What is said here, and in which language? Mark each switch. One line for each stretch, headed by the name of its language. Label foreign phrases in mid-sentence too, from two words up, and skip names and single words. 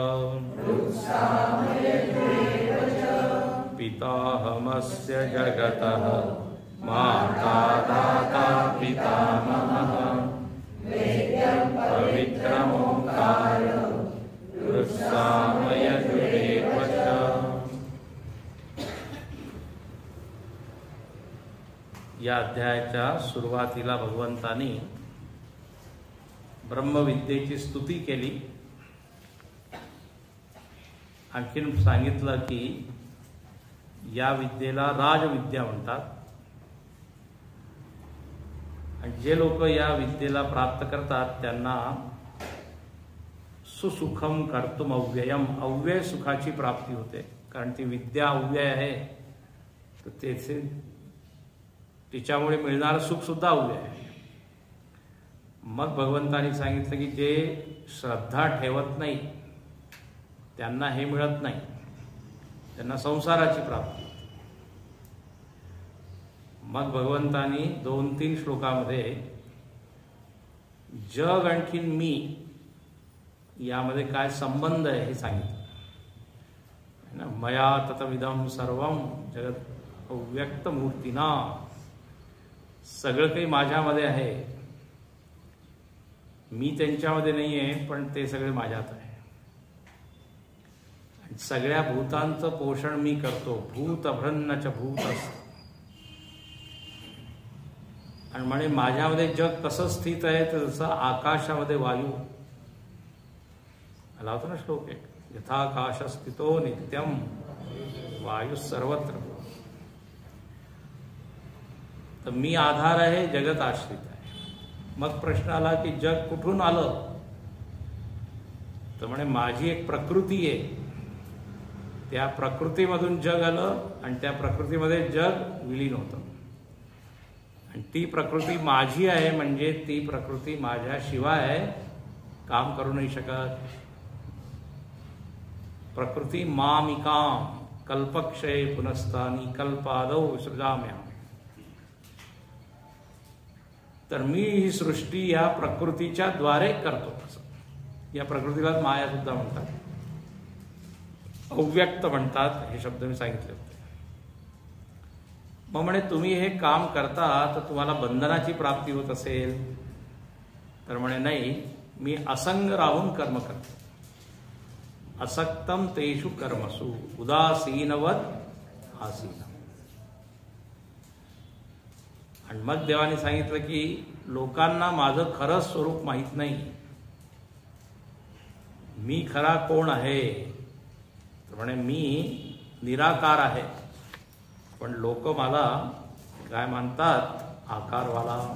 Sanskrit: पिताहमस्य जगतः माता दाता पितामहः पवित्रमोङ्कार ऋक्सामयजुरेव च।
Marathi: या अध्यायाच्या सुरुवातीला भगवंतानी ब्रह्मविद्येची स्तुती केली. आणखीन सांगितलं की या विद्येला राजविद्या म्हणतात आणि जे लोक या विद्येला प्राप्त करतात त्यांना
Sanskrit: सुसुखम कर्तुम अव्ययम,
Marathi: अव्यय सुखाची प्राप्ती होते. कारण ती विद्या अव्यय आहे तर तिच्यामुळे मिळणारं सुख सुद्धा अव्यय आहे. मग भगवंतानी सांगितलं की जे श्रद्धा ठेवत नाही त्यांना हे मिळत नाही, त्यांना संसाराची प्राप्ती होते. मग भगवंतानी 2-3 श्लोकामध्ये जग आणखीन मी यामध्ये काय संबंध आहे हे सांगितलं.
Sanskrit: मया ततविदं सर्वं जगत अव्यक्त मूर्तीना,
Marathi: सगळं काही माझ्यामध्ये आहे, मी त्यांच्यामध्ये नाही आहे पण ते सगळे माझ्यात आहे. सगळ्या भूतांचं पोषण मी करतो.
Sanskrit: भूतभ्रन्नच भूत असत.
Marathi: आणि म्हणे माझ्यामध्ये जग कसं स्थित आहे तर जसं आकाशामध्ये वायू आला होता ना श्लोक एक,
Sanskrit: यथाकाश स्थितो नित्यम वायू सर्वत्र.
Marathi: तर मी आधार आहे, जगत आश्रित आहे. मग प्रश्न आला की जग कुठून आलं तर म्हणे माझी एक प्रकृती आहे, त्या प्रकृतीमधून जग आलं आणि त्या प्रकृतीमध्ये जग विलीन होतं. आणि ती प्रकृती माझी आहे म्हणजे ती प्रकृती माझ्याशिवाय काम करू नाही शकत.
Sanskrit: प्रकृती मामिकाम कल्पक्षये पुनस्तानी कल्पादौ विसृजाम्यहम्.
Marathi: तर मी ही सृष्टी या प्रकृतीच्या द्वारे करतो. या प्रकृतीला माया सुद्धा म्हणतात, अव्यक्त म्हणतात. हे शब्द मी सांगितले होते. मग म्हणे तुम्ही हे काम करता तर तुम्हाला बंधनाची प्राप्ती होत असेल तर म्हणे नाही, मी असंग राहून कर्म करतो.
Sanskrit: असक्तम तेषु कर्मसु उदासीनवत आसीन.
Marathi: आणि मग देवाने सांगितलं की लोकांना माझं खरं स्वरूप माहीत नाही, मी खरा कोण आहे. तर म्हणे मी निराकार आहे पण लोक मला काय मानतात, आकारवाला.